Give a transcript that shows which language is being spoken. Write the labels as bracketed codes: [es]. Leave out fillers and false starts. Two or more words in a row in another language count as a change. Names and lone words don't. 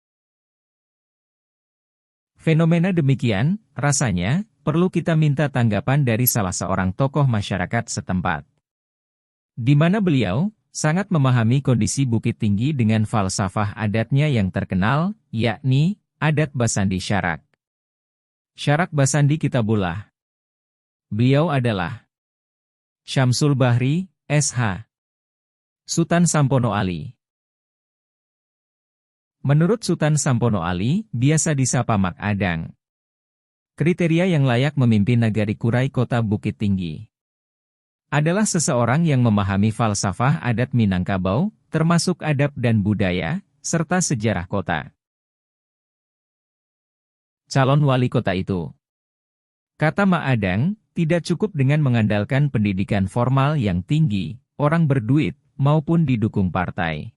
[id] Fenomena demikian, rasanya, perlu kita minta tanggapan dari salah seorang tokoh masyarakat setempat, di mana beliau sangat memahami kondisi Bukit Tinggi dengan falsafah adatnya yang terkenal, yakni adat Basandi Syarak. Syarak Basandi Kitabullah. Beliau adalah Syamsul Bahri, SH. Sutan Sampono Ali. Menurut Sutan Sampono Ali, biasa disapa Mak Adang, kriteria yang layak memimpin Nagari Kurai Kota Bukit Tinggi adalah seseorang yang memahami falsafah adat Minangkabau, termasuk adab dan budaya, serta sejarah kota. Calon wali kota itu, kata Mak Adang, tidak cukup dengan mengandalkan pendidikan formal yang tinggi, orang berduit, maupun didukung partai.